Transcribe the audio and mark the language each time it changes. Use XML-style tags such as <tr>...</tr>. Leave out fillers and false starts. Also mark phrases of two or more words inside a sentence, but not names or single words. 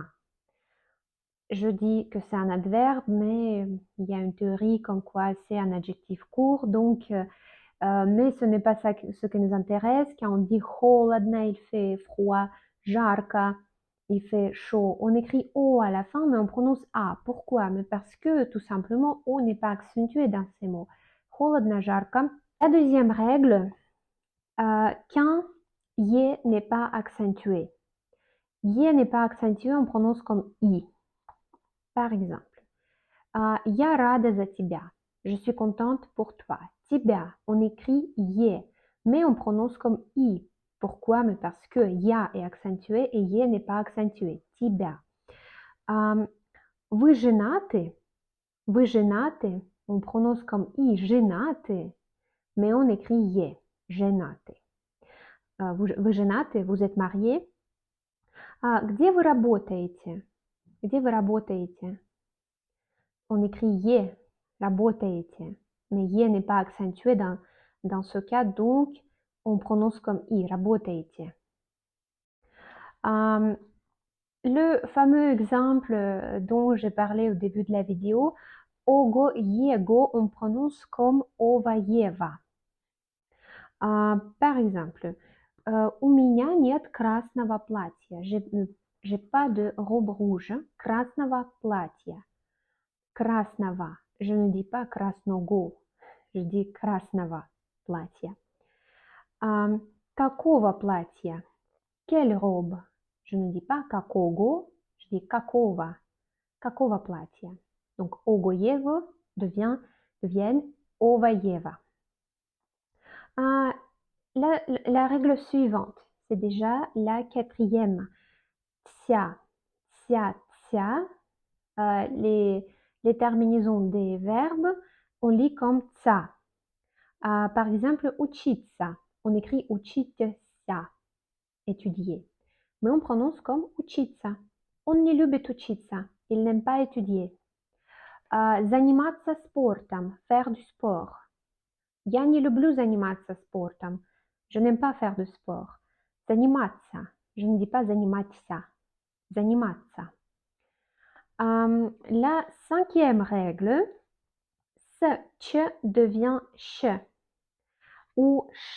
<fr>Je dis que c'est un adverbe, mais il y a une théorie comme quoi c'est un adjectif court, donc, mais ce n'est pas ça ce qui nous intéresse. Quand on dit холодно, il fait froid, жарко, il fait chaud. On écrit O à la fin, mais on prononce A. Pourquoi? Mais parce que tout simplement, O n'est pas accentué dans ces mots.</fr> <ru>Холодно, жарко.</ru> <fr>La deuxième règle, quand Y n'est pas accentué. Y n'est pas accentué, on prononce comme I. Par exemple,</fr> <ru>Я рада за тебя.</ru> <fr>Je suis contente pour toi. Тебя, on écrit Y, mais on prononce comme I. Pourquoi? Mais parce que Ya est accentué et Y n'est pas accentué.</fr> <ru>Тебя. Вы женаты? Вы женаты?</ru> <fr>On prononce comme I. Женаты, mais on écrit Y.</fr> <ru>Женаты. Вы женаты?</ru> <fr>Vous êtes mariés?</fr> <ru>Где вы работаете? Где вы работаете?</ru> <fr>On écrit Ye, работаете, mais Ye n'est pas accentué dans ce cas, donc on prononce comme I, работаете. Le fameux exemple dont j'ai parlé au début de la vidéo, Ogo, Yego, on prononce comme Ova, Yeva. Par exemple,</fr> <ru>у меня нет красного платья.</ru> <fr>J'ai pas de robe rouge,</fr> <ru>красного платья. Красного.</ru> <fr>Je ne dis pas красного, je dis</fr> <ru>красного платья. Какого платья?</ru> <fr>Quelle robe? Je ne dis pas какого, je dis какого.</fr> <ru>Какого платья?</ru> <fr>Donc, ogoyevo deviennent ovayeва. La règle suivante, c'est déjà la quatrième. Tsia, tsia, tsia. Les terminaisons des verbes, on lit comme tsa. Par exemple, учиться, on écrit учиться, étudier. Mais on prononce comme</fr> <ru>учиться. Он не любит учиться,</ru> <fr>il n'aime pas étudier.</fr> <ru>Заниматься спортом,</ru> <fr>faire du sport.</fr> <ru>Я не люблю заниматься спортом,</ru> <fr>je n'aime pas faire de sport. Заниматься, je ne dis pas</fr> <ru>заниматься, заниматься.</ru> <fr>La cinquième règle, ce ch devient ch ou ch.</fr>